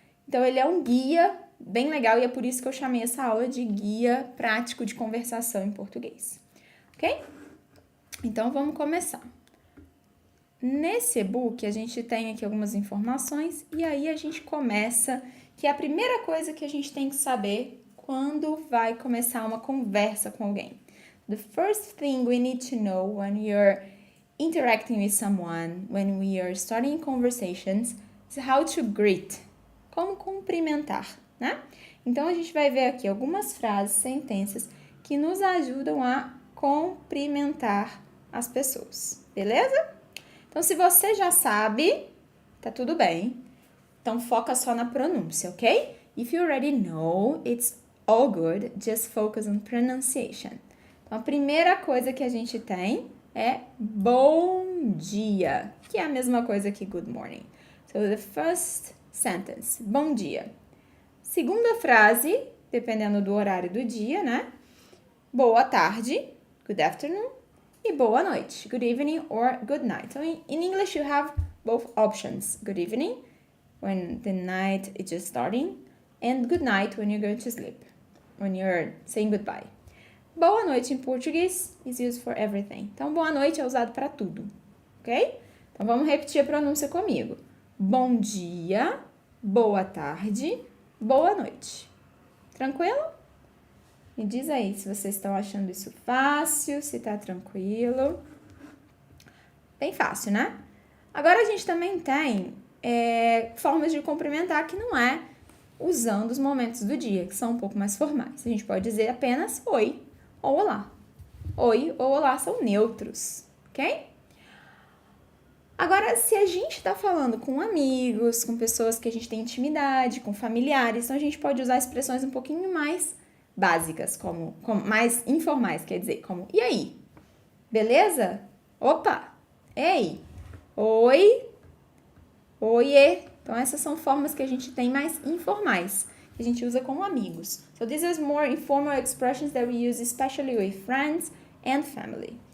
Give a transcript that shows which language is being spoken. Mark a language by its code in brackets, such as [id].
[pt] Então, ele é um guia bem legal e é por isso que eu chamei essa aula de guia prático de conversação em português, ok? Então, vamos começar. Nesse e-book, a gente tem aqui algumas informações e aí a gente começa, que é a primeira coisa que a gente tem que saber quando vai começar uma conversa com alguém. [en] The first thing we need to know when you're interacting with someone, when we are starting conversations, is how to greet. [pt] Como cumprimentar, né? Então, a gente vai ver aqui algumas frases, sentenças que nos ajudam a cumprimentar as pessoas, beleza? Então, se você já sabe, tá tudo bem. Então, foca só na pronúncia, ok? [en] If you already know, it's all good. Just focus on pronunciation. [pt] Então, a primeira coisa que a gente tem é bom dia, que é a mesma coisa que [en] good morning. So, the first sentence, [pt] bom dia. Segunda frase, dependendo do horário do dia, né? Boa tarde, [en] good afternoon. [pt] E boa noite, [en] good evening or good night. So in English you have both options, good evening when the night is just starting and good night when you're going to sleep, when you're saying goodbye. [pt] Boa noite em português [en] is used for everything. [pt] Então boa noite é usado para tudo, ok? Então vamos repetir a pronúncia comigo. Bom dia, boa tarde, boa noite. Tranquilo? Me diz aí se vocês estão achando isso fácil, se tá tranquilo. Bem fácil, né? Agora a gente também tem formas de cumprimentar que não é usando os momentos do dia, que são um pouco mais formais. A gente pode dizer apenas oi ou olá. Oi ou olá são neutros, ok? Agora, se a gente tá falando com amigos, com pessoas que a gente tem intimidade, com familiares, então a gente pode usar expressões um pouquinho mais básicas, como mais informais, quer dizer, como, e aí? Beleza? Opa! Ei! Oi! Oiê! Então, essas são formas que a gente tem mais informais, que a gente usa com amigos. [en] So, these are more informal expressions that we use especially with friends and family.